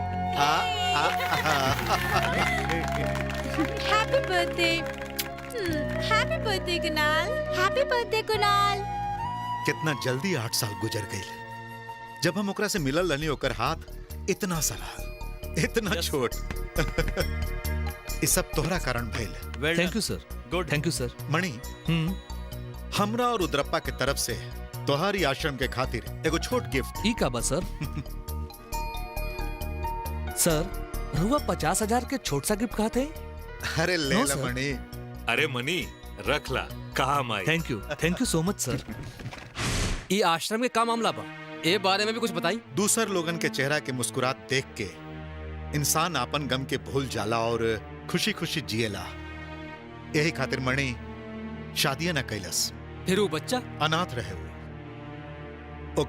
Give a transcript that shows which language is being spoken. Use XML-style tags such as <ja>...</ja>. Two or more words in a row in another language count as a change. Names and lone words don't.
<en>happy birthday, happy birthday Kunal, happy birthday Kunal.</en> <bho>कितना जल्दी 8 साल गुजर गई। जब हम ओकरा से मिलल रहनी ओकर हाथ इतना सारा, इतना छोट। ये सब तोहरा कारण भइल।</bho> <en>Thank you sir. Good, thank you sir.</en> <bho>मणि, हमरा और उद्रप्पा के तरफ से तोहारी आश्रम के खातिर एगो छोट गिफ्ट। ई का बा सर? सर रुआ 50,000 के छोट सा गिफ्ट कहते? अरे ले ला मणि। अरे मनी रख ला, काम आई।</bho> <en>thank you so much sir.</en> <bho>ये आश्रम के का मामला बा, ए बारे में भी कुछ बताई। दूसर लोगन के चेहरा के मुस्कुरात देख के इंसान आपन गम के भूल जाला और खुशी खुशी जिएला। यही खातिर मणि शादियां न कैलस। फिर वो बच्चा अनाथ रहे वो।</bho>